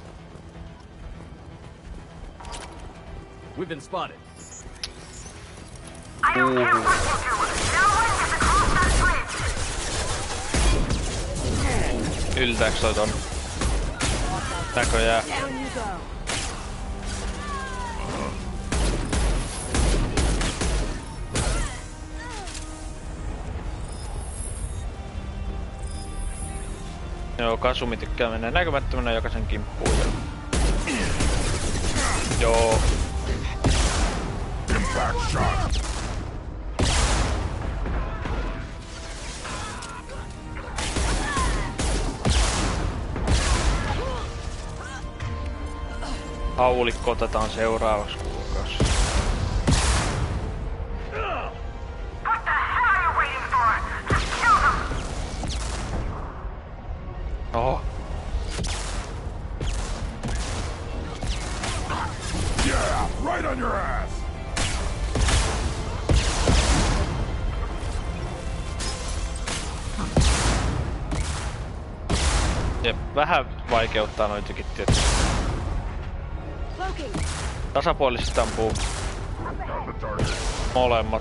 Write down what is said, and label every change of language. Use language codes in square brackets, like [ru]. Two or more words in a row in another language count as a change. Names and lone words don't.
[en] We've been spotted. I don't care what you do. No one gets across that bridge. [fi] Yltääks toi ton? Näköjään. [en] Down you go. [fi] Joo, Kasumi tykkää mennä näkymättömänä jokaisen kimppuun. Joo. [en] Impact shot. [fi] Haulikko otetaan seuraavaksi kuukausi. [en] What the hell are you waiting for? Just kill them. [fi] Oho. [en] Yeah, right on your ass. [fi] Jep, vähän vaikeuttaa noitakin tietysti. Tasapuolisesti ampuu molemmat.